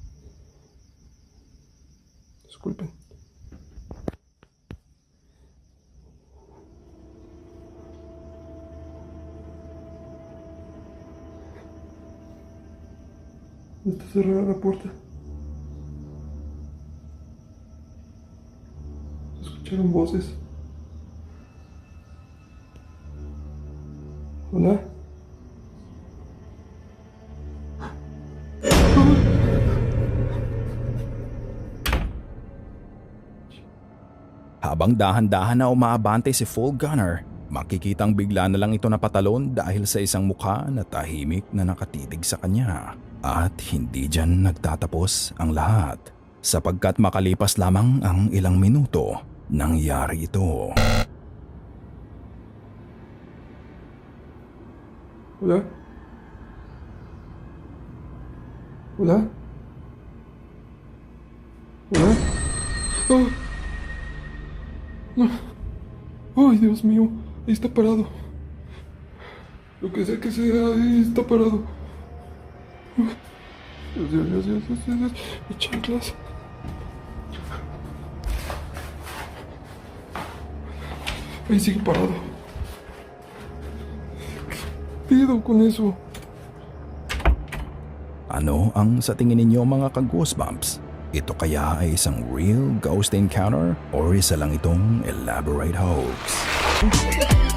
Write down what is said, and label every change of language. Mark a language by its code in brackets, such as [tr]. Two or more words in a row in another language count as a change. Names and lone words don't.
[es] Disculpen. Está cerrada la puerta. Escucharon voces. Hola. [tl] Habang dahan-dahan na umaabante si Full Gunner, makikitang bigla na lang ito napatalon dahil sa isang mukha na tahimik na nakatitig sa kanya. At hindi dyan nagtatapos ang lahat. Sapagkat makalipas lamang ang ilang minuto, nangyari ito. [es] Hola. Hola. Hola. Oh. No. Ay, Dios mío. Ahí está parado. Lo que sea, ahí está parado. Dios. Mis chanclas. Ahí sigue parado. ¿Qué pido con eso? [tl] Ano ang sa tingin ninyo mga ka-goosebumps? Ito kaya ay isang [en] real ghost encounter [tl] or isa lang itong [en] elaborate hoax?